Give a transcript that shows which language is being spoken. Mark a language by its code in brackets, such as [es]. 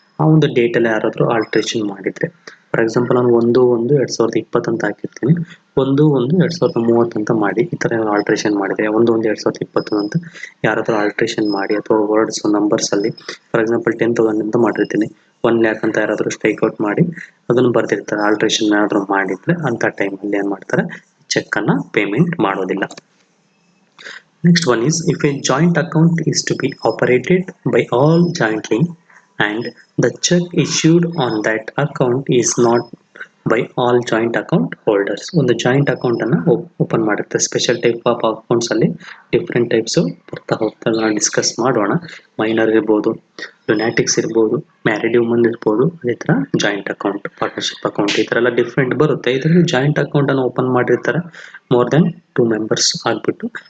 [kn] ಆ ಒಂದು ಡೇಟಲ್ಲಿ ಯಾರಾದರೂ ಆಲ್ಟ್ರೇಷನ್ ಮಾಡಿದರೆ, ಫಾರ್ ಎಕ್ಸಾಂಪಲ್ ನಾನು 1/1/2020 ಅಂತ ಹಾಕಿರ್ತೀನಿ, 1/1/2030 ಅಂತ ಮಾಡಿ ಈ ಥರ ಆಲ್ಟ್ರೇಷನ್ ಮಾಡಿದರೆ 1/1/2020 ಅಂತ ಯಾರಾದರೂ ಆಲ್ಟ್ರೇಷನ್ ಮಾಡಿ, ಅಥವಾ ವರ್ಡ್ಸ್ ನಂಬರ್ಸಲ್ಲಿ ಫಾರ್ ಎಕ್ಸಾಂಪಲ್ 10,000 ಅಂತ ಮಾಡಿರ್ತೀನಿ, 1 lakh ಅಂತ ಯಾರಾದರೂ ಸ್ಟ್ರೈಕ್ಔಟ್ ಮಾಡಿ ಅದನ್ನು ಬರ್ತಿರ್ತಾರೆ, ಆಲ್ಟ್ರೇಷನ್ ಏನಾದರೂ ಮಾಡಿದರೆ ಅಂಥ ಟೈಮಲ್ಲಿ ಏನು ಮಾಡ್ತಾರೆ, ಚೆಕ್ಕನ್ನು ಪೇಮೆಂಟ್ ಮಾಡೋದಿಲ್ಲ. [en] Next one is, if a joint account is to be operated by all jointly and the check issued on that account is not by all joint account holders. [kn] ಒಂದು ಜಾಯಿಂಟ್ ಅಕೌಂಟನ್ನು open ಮಾಡಿರುತ್ತೆ. Special type of ಅಕೌಂಟ್ಸಲ್ಲಿ different types ಬರ್ತಾ ಹೋಗ್ತಾ discuss ಮಾಡೋಣ. Minor ಇರ್ಬೋದು, ಲುನಾಟಿಕ್ಸ್ ಇರ್ಬೋದು, married woman ಇರ್ಬೋದು, ಅದೇ ಥರ ಜಾಯಿಂಟ್ ಅಕೌಂಟ್, ಪಾರ್ಟ್ನರ್ಶಿಪ್ ಅಕೌಂಟ್, ಈ ಥರ ಎಲ್ಲ ಡಿಫ್ರೆಂಟ್ ಬರುತ್ತೆ. ಇದರಲ್ಲಿ ಜಾಯಿಂಟ್ ಅಕೌಂಟನ್ನು ಓಪನ್ ಮಾಡಿರ್ತಾರೆ [en] more than 2 members [kn] ಆಗಿಬಿಟ್ಟು.